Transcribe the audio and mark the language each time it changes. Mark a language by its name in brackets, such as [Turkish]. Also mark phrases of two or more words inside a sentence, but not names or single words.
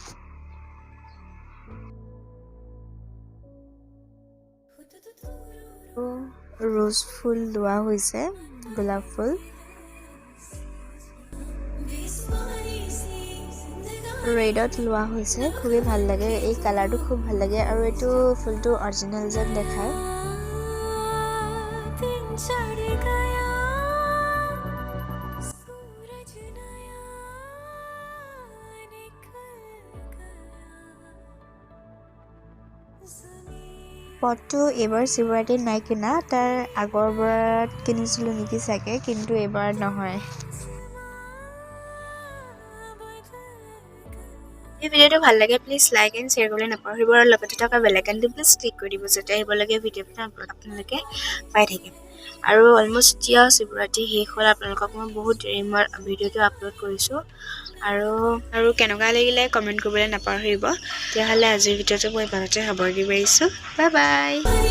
[Assamese] ৰ'জ ফুল লোৱা হৈছে গোলাপ ফুল ৰেডত লোৱা হৈছে খুবেই ভাল লাগে এই কালাৰটো খুব ভাল লাগে আৰু এইটো ফুলটো অৰিজিনেল যেন দেখায় [Hindi] दिन चढ़ गया सूरज नया निकल गया [Assamese] পটটো এইবাৰ শিৱৰাত্ৰিত নাই কিনা তাৰ আগৰবাৰত কিনিছিলোঁ নেকি চাগে কিন্তু এইবাৰ নহয় এই ভিডিঅ'টো ভাল লাগে [English] please like and share [Assamese] কৰিবলৈ নাপাহৰিব আৰু লগতে থকা [English] bell iconটো please click [Assamese] কৰি দিব যাতে আহিবলগীয়া ভিডিঅ'বিলাক আপোনালোকে পাই থাকে আৰু অলমষ্ট এতিয়া শিৱৰাত্ৰি শেষ হ'ল আপোনালোকক মই বহুত দেৰি মই ভিডিঅ'টো আপলোড কৰিছোঁ আৰু কেনেকুৱা লাগিলে কমেণ্ট কৰিবলৈ নাপাহৰিব তেতিয়াহ'লে আজিৰ ভিডিঅ'টো মই ইমানতে সামৰণি মাৰিছোঁ [English] bye bye